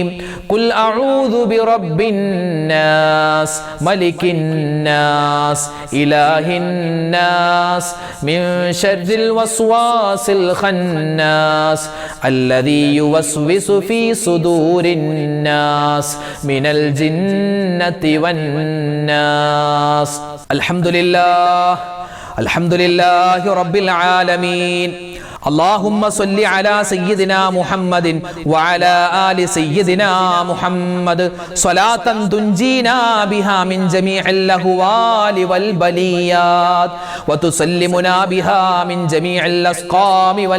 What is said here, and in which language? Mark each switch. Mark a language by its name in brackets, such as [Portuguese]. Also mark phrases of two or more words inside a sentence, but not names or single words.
[Arabic] قل أعوذ برب الناس ملك الناس إله الناس من شر الوسواس الخناس الذي يوسوس في صدور الناس من الجنة والناس. الحمد لله الحمد لله رب العالمين. اللهم صل على سيدنا محمد وعلى آل سيدنا محمد صلاة تنجينا بها من جميع الأهوال والبليات وتسلمنا بها من جميع الأسقام